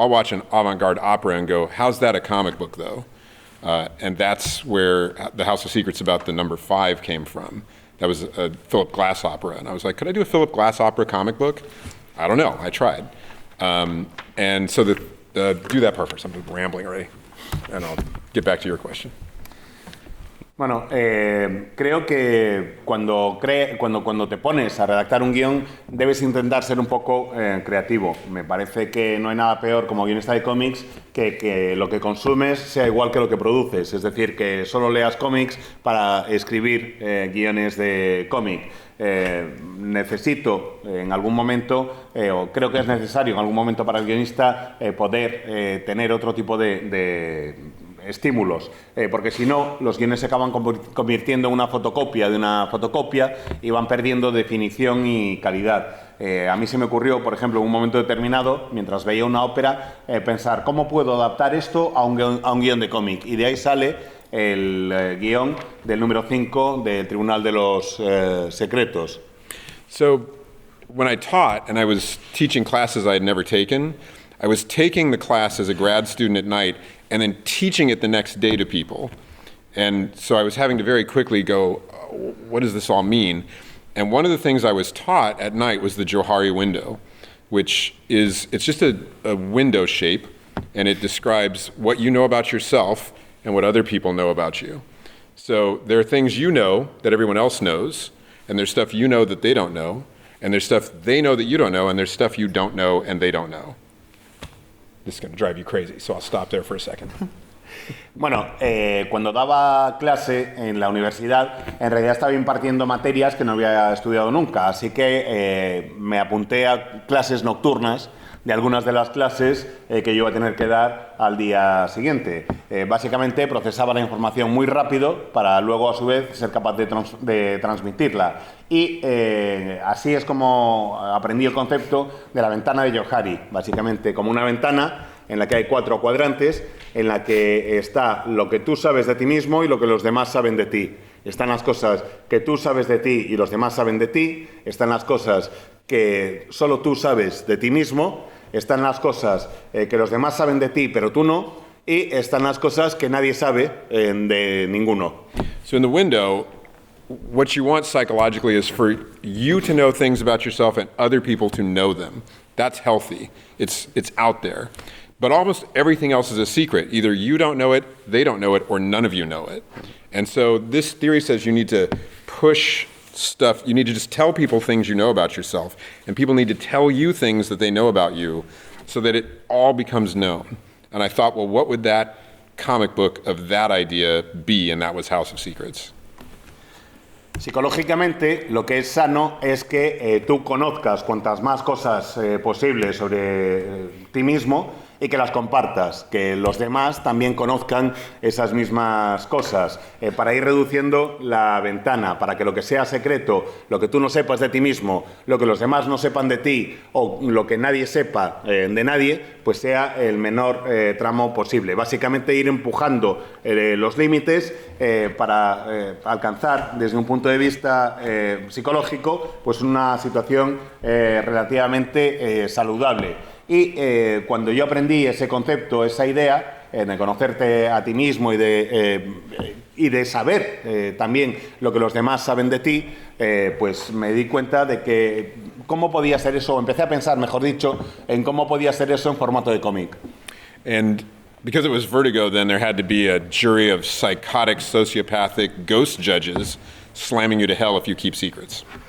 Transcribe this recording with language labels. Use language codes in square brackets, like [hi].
[en] So I'll watch an avant-garde opera and go, how's that a comic book though? And that's where the House of Secrets about the number 5 came from. That was a Philip Glass opera. And I was like, could I do a Philip Glass opera comic book? I don't know. I tried. And so do that part first. I'm just rambling already. And I'll get back to your question. [es] Bueno, creo que cuando te pones a redactar un guión debes intentar ser un poco creativo. Me parece que no hay nada peor como guionista de cómics que lo que consumes sea igual que lo que produces. Es decir, que solo leas cómics para escribir guiones de cómic. Necesito en algún momento, o creo que es necesario en algún momento para el guionista, poder tener otro tipo de estímulos, porque si no, los guiones se acaban convirtiendo en una fotocopia de una fotocopia y van perdiendo definición y calidad. A mí se me ocurrió, por ejemplo, en un momento determinado, mientras veía una ópera, pensar, ¿cómo puedo adaptar esto a un guión de cómic? Y de ahí sale el guión del número 5 del Tribunal de los Secretos. [en] So, when I taught, and I was teaching classes I had never taken, I was taking the class as a grad student at night and then teaching it the next day to people. And so I was having to very quickly go, what does this all mean? And one of the things I was taught at night was the Johari window, which it's just a window shape, and it describes what you know about yourself and what other people know about you. So there are things you know that everyone else knows, and there's stuff you know that they don't know, and there's stuff they know that you don't know, and there's stuff you don't know and they don't know. This is going to drive you crazy, so I'll stop there for a second. [es] Bueno, cuando daba clase en la universidad, en realidad estaba impartiendo materias que no había estudiado nunca, así que me apunté a clases nocturnas de algunas de las clases que yo iba a tener que dar al día siguiente. Básicamente procesaba la información muy rápido para luego a su vez ser capaz de transmitirla. Y así es como aprendí el concepto de la ventana de Johari, básicamente como una ventana en la que hay 4 cuadrantes, en la que está lo que tú sabes de ti mismo y lo que los demás saben de ti. Están las cosas que tú sabes de ti y los demás saben de ti, están las cosas que solo tú sabes de ti mismo, están las cosas que los demás saben de ti pero tú no, y están las cosas que nadie sabe de ninguno. [en] So in the window, what you want psychologically is for you to know things about yourself and other people to know them. That's healthy. It's out there. But almost everything else is a secret. Either you don't know it, they don't know it, or none of you know it. And so this theory says you need to push stuff, you need to just tell people things you know about yourself, and people need to tell you things that they know about you so that it all becomes known. And I thought, well, what would that comic book of that idea be? And that was House of Secrets. [es] Psicológicamente, lo que es sano es que tú conozcas cuantas más cosas posibles sobre ti mismo y que las compartas, que los demás también conozcan esas mismas cosas, para ir reduciendo la ventana, para que lo que sea secreto, lo que tú no sepas de ti mismo, lo que los demás no sepan de ti o lo que nadie sepa de nadie, pues sea el menor tramo posible. Básicamente ir empujando los límites para alcanzar, desde un punto de vista psicológico, pues una situación relativamente saludable. Y cuando yo aprendí ese concepto, esa idea, de conocerte a ti mismo y de saber también lo que los demás saben de ti, pues me di cuenta de que cómo podía ser eso, empecé a pensar, mejor dicho, en cómo podía ser eso en formato de cómic. [en] And because it was Vertigo, then there had to be a jury of psychotic, sociopathic ghost judges slamming you to hell if you keep secrets.